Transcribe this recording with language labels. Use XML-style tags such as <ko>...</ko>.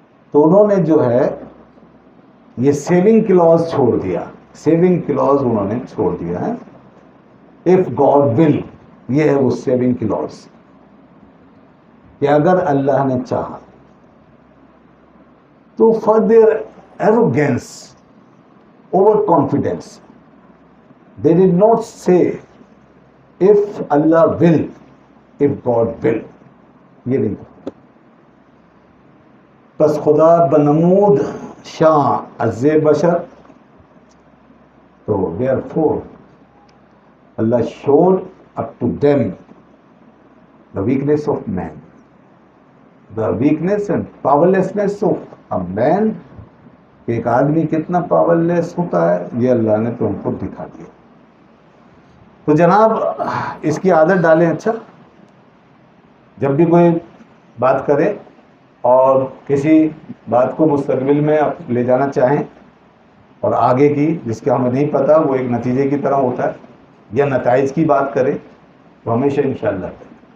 <ur>تو انہوں نے جو ہے یہ سیونگ کلوز چھوڑ دیا، سیونگ کلوز انہوں نے چھوڑ دیا ہے.</ur> <en>if God will,</en> <ur>یہ ہے وہ سیونگ کلوز کہ اگر اللہ نے چاہا.</ur> <en>تو for their arrogance, over confidence, they did not say if Allah will, if God will.</en> <ur>یہ نہیں.</ur> <fa>پس خدا بنمود شاں عز بشر،</fa> <en>تو therefore Allah showed up to them the weakness of man, the weakness and powerlessness of a man.</en> <ur>ایک آدمی کتنا پاورلیس ہوتا ہے یہ اللہ نے تو ان کو دکھا دیا. تو جناب اس کی عادت ڈالیں. اچھا، جب بھی کوئی بات کرے اور کسی بات کو مستقبل میں آپ لے جانا چاہیں اور آگے کی جس کا ہمیں نہیں پتا وہ ایک نتیجے کی طرح ہوتا ہے یا نتائج کی بات کرے تو ہمیشہ انشاءاللہ کریں.</ur>